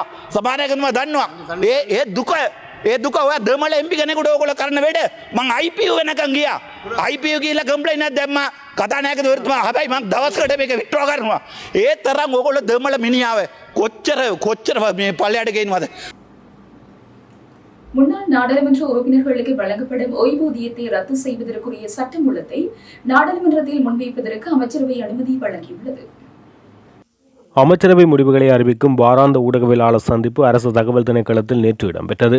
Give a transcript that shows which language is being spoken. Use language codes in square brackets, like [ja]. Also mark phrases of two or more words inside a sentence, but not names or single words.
[si] සභානායකතුමා දන්නවා. ඒ දුක ඔය දෙමළ MP කෙනෙකුට ඕගොල්ලෝ කරන වැඩ. මං IPU වෙනකන් ගියා. IPU ගිහලා කම්ප්ලේන්ට් එකක් දැම්මා. කතානායකතුමා හැබැයි මං දවසකට මේක විත්ඩ්‍රෝ කරනවා. ඒ තරම් ඕගොල්ලෝ දෙමළ මිනිහාව කොච්චර මේ පල්ලයට ගේනවද? [ta] முன்னாள் நாடாளுமன்ற உறுப்பினர்களுக்கு வழங்கப்படும் ஓய்வூதியத்தை ரத்து செய்வதற்குரிய சட்டமூலத்தை நாடாளுமன்றத்தில் முன்வைப்பதற்கு அமைச்சரவை அனுமதி வழங்கியுள்ளது. அமைச்சரவை முடிவுகளை அறிவிக்கும் வாராந்த ஊடகவியலாளர் சந்திப்பு அரசு தகவல் திணைக்களத்தில் நேற்று இடம்பெற்றது.